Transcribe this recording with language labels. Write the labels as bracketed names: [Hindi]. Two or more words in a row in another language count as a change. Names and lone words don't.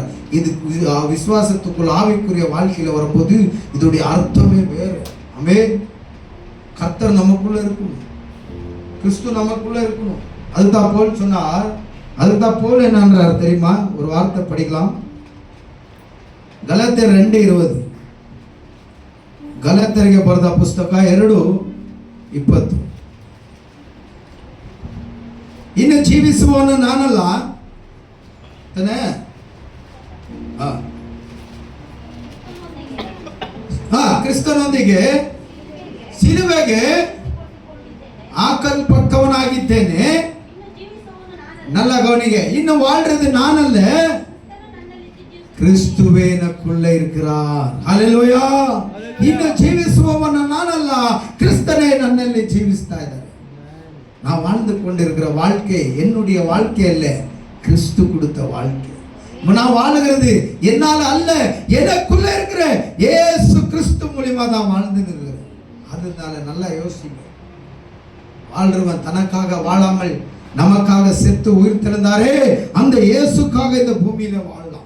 [Tamil] இது விசுவாசத்துக்குள் ஆவிக்குரிய வாழ்க்கையில வரும்போது இதோடைய அர்த்தமே வேறு. ஆமென். கர்த்தர் நமக்குள்ள இருக்கணும், கிறிஸ்து நமக்குள்ள இருக்கணும். அதுதான் போல் சொன்னார். அதுதான் போல் என்னன்றார் தெரியுமா? ஒரு வார்த்தை படிக்கலாம். [Kannada] ಗಲಾತ್ಯರು 2:20. ಗಲಾತ್ಯರಿಗೆ ಬರೆದ ಪುಸ್ತಕ 2:20. ಇನ್ನು ಜೀವಿಸುವವನು ನಾನಲ್ಲ ತಾನೇ, ಕ್ರಿಸ್ತನೊಂದಿಗೆ ಸಿಲುಬೆಗೆ ಹಾಕಲ್ಪಟ್ಟವನಾಗಿದ್ದೇನೆ. [Tamil] நல்ல கவனிங்க. இன்னும் வாழ்றது நானல்ல, கிறிஸ்துவே எனக்குள்ள இருக்கிறார். ஹல்லேலூயா. இன்னும் [Kannada] ஜீவிಸುವವನು ನಾನಲ್ಲ, கிறிஸ்தனே ನನ್ನಲ್ಲಿ ಜೀವಿಸ್ತಾ ಇದ್ದಾರೆ. [Tamil] நான் வாழ்ந்து கொண்டிருக்கிற வாழ்க்கை என்னுடைய வாழ்க்கை அல்ல, கிறிஸ்து கொடுத்த வாழ்க்கை. நான் வாழுகிறது என்னால அல்ல, எனக்குள்ள இருக்கிற இயேசு கிறிஸ்து மூலமா தான் வாழ்ந்து இருக்கிறேன். அதனால நல்லா யோசிங்க. வாழ்றவன் தனக்காக வாழாமல் நமக்காக செத்து உயிர் தெழுந்தாரே, அந்த இயேசுக்காக இந்த பூமியில வாழலாம்.